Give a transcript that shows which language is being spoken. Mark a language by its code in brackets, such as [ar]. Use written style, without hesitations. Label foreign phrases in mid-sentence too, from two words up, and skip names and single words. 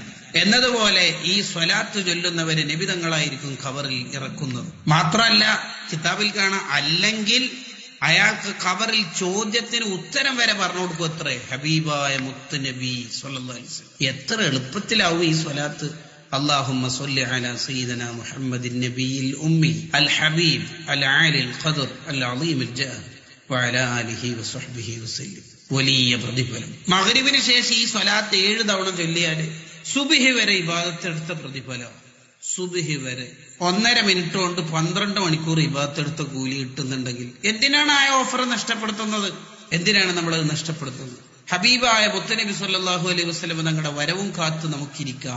[ml] എന്നതുപോലെ ഈ സ്വലാത്ത് ചൊല്ലുന്നവരെ നബി തങ്ങളായിരിക്കും ഖബറിൽ ഇറക്കുന്നത്. മാത്രമല്ല കിതാബിൽ കാണാം, അല്ലെങ്കിൽ അയാൾക്ക് ഖബറിൽ ചോദ്യത്തിന് ഉത്തരം വരെ പറഞ്ഞു കൊടുക്കും. എത്ര ഹബീബായ മുത്ത് നബി [ar] صلى الله عليه وسلم, [ml] എത്ര എളുപ്പത്തിലാവും ഈ സ്വലാത്ത്. [ar] اللهم صل على سيدنا محمد النبي الأمي الحبيب العالي القدر العظيم الجاه وعلى آله وصحبه وسلم. [ml] വലിയ പ്രതിഫലം. മഗ്രിബിന് ശേഷം ഈ സ്വലാത്ത് 7 തവണ ചൊല്ലിയാൽ സുബ്ഹി വരെ ഇബാദത്തെടുത്ത പ്രതിഫലം. സുബ്ഹി വരെ 1.5 മിനിറ്റ് കൊണ്ട് 12 മണിക്കൂർ ഇബാദത്തെടുത്ത കൂലി കിട്ടുന്നുണ്ടെങ്കിൽ എന്തിനാണ് ആ ഓഫർ നഷ്ടപ്പെടുത്തുന്നത്? എന്തിനാണ് നമ്മളത് നഷ്ടപ്പെടുത്തുന്നത്? ഹബീബായ മുത്തനബി [ar] صلى الله عليه وسلم [ml] തങ്ങളുടെ വരവും കാത്ത് നമുക്കിരിക്കാം.